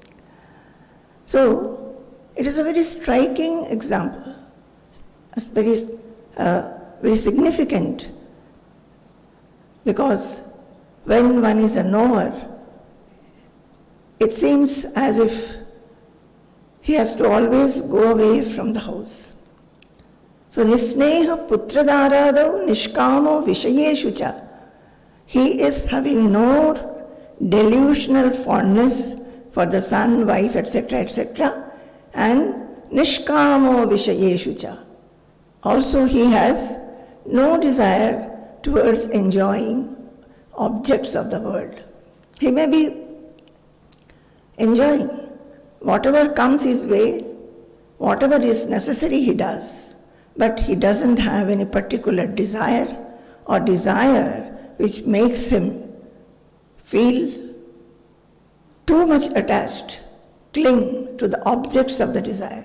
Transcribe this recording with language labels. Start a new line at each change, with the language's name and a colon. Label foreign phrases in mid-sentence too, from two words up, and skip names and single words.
English: So, it is a very striking example, very significant, because when one is a knower, it seems as if he has to always go away from the house. So,
Sanskrit: nisneha putradaradav nishkamo vishayeshu cha.
English: He is having no delusional fondness for the son, wife, etc., and
Sanskrit: nishkamo vishayeshu cha.
English: Also, he has no desire towards enjoying objects of the world. He may be enjoying whatever comes his way, whatever is necessary he does, but he doesn't have any particular desire which makes him feel too much attached, cling to the objects of the desire.